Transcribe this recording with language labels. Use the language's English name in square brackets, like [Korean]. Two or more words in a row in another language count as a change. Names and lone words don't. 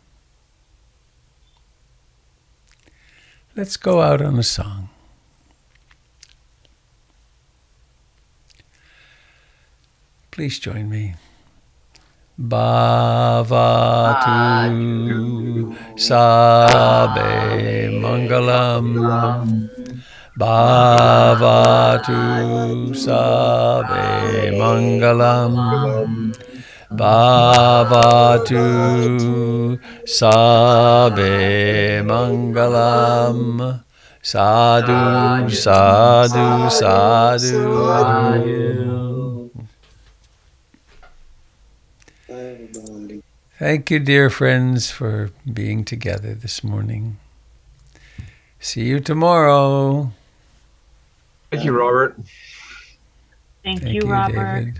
[English] Let's go out on a song. Please join me. [Pali] Bhavatu Sabe Mangalam. Bhavatu Sabe Mangalam. Bhavatu Sabe Mangalam. Sadhu, sadhu, sadhu. [English] Thank you, dear friends, for being together this morning. See you tomorrow. Thank you, Robert. Thank you, Robert. David.